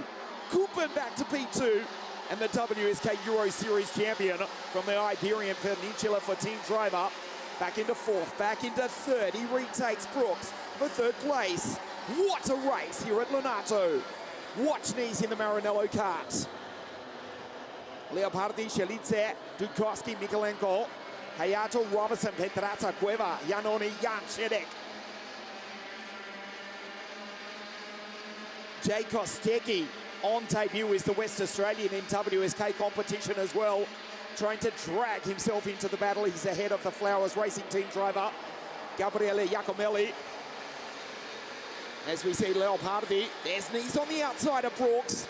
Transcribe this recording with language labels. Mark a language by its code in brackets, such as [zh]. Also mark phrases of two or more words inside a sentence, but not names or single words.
[en] Cooper back to P2. And the WSK Euro Series champion from the Iberian Peninsula for Team Driver. Back into 4th, back into 3rd. He retakes Brooks for 3rd place. What a race here at Lenato. Watch Nice in the Maranello kart. Leopardi, Shelitze, Dukowski, Mikolenko, Hayato, Robertson, Petrata, Cueva, Janoni, Jan Shedek. Jay Kostecki on debut is the West Australian in WSK competition as well. Trying to drag himself into the battle. He's ahead of the Flowers Racing Team driver, Gabriele Giacomelli. As we see Leopardi, there's Nice on the outside of Brooks.